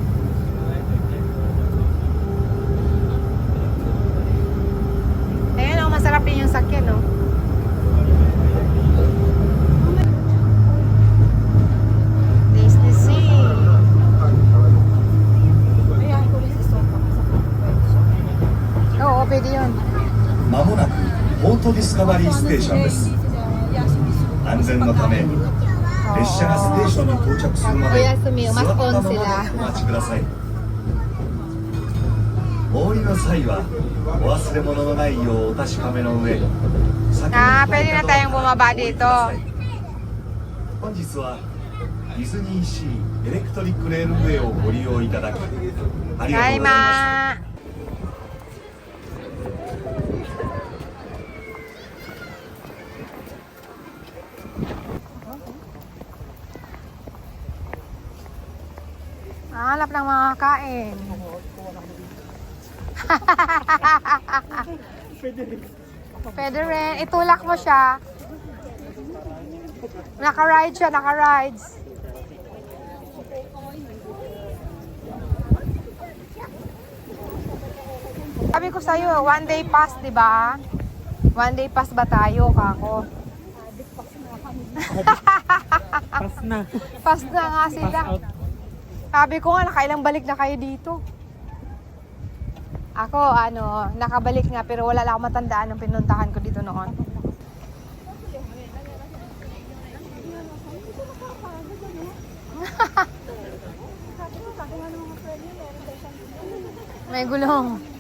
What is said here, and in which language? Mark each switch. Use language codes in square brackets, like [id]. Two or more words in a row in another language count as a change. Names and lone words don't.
[tl] Ayun, masarap din yung sakyan, no? Disney Sea. Oo, pwede yun. [ja] まもなくポートディスカバリーステーションです。安全のため列車がステーションに到着するまで座ったままでお待ちください。お降りの際はお忘れ物のないようお確かめの上、 [tl] pwede na tayong bumaba dito. [ja] 本日はディズニーシーエレクトリックレールウェイをご利用いただきありがとうございます。 [tl] Hanap ng mga kain. Pwede rin. Itulak mo siya. Naka-ride siya, naka-rides. Sabi ko sa'yo, [en] one day pass, [tl] di ba? [en] One day pass [tl] ba tayo, kako? Pass na. Pass na nga sila. Sabi ko nga, nakailang balik na kayo dito. Ako, nakabalik nga, pero wala lang akong matandaan nung pinuntahan ko dito noon. May gulong.